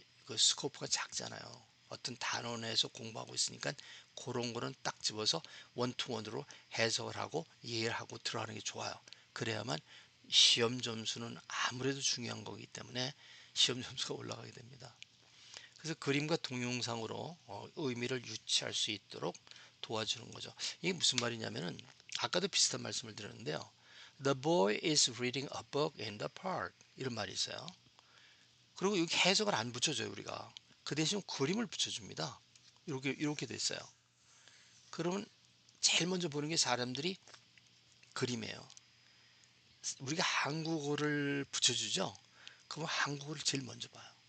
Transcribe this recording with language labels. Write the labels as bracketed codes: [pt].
[ko] 그 스코프가 작잖아요. 어떤 단어 내에서 공부하고 있으니까 그런 거는 딱 집어서 원투원으로 해석을 하고 이해를 하고 들어가는 게 좋아요. 그래야만 시험 점수는 아무래도 중요한 거기 때문에 시험 점수가 올라가게 됩니다. 그래서 그림과 동영상으로 의미를 유치할 수 있도록 도와주는 거죠. 이게 무슨 말이냐면은 아까도 비슷한 말씀을 드렸는데요. [en] The boy is reading a book in the park. [ko] 이런 말이 있어요. 그리고 여기 해석을 안 붙여줘요, 우리가. 그 대신 그림을 붙여줍니다. 이렇게 됐어요. 그러면 제일 먼저 보는 게 사람들이 그림이에요. 우리가 한국어를 붙여주죠. 그러면 한국어를 제일 먼저 봐요.